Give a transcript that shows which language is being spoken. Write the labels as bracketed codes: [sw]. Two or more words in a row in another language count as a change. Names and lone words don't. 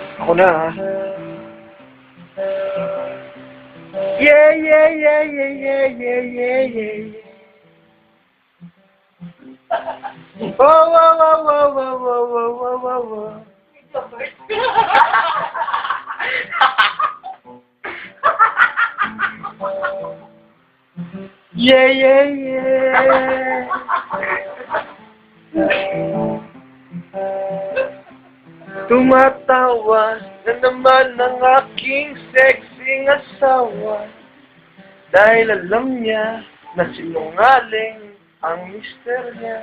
[tl] Ako na, ha? [en] Yeah, yeah, yeah, yeah, yeah, yeah, yeah, yeah. Wow, wow, wow, wow, wow, wow, wow, wow, wow, wow. Yeah, yeah, yeah. [tl] Tumatawa na naman ang aking sexing asawa dahil alam niya na sinungaling ang mister niya.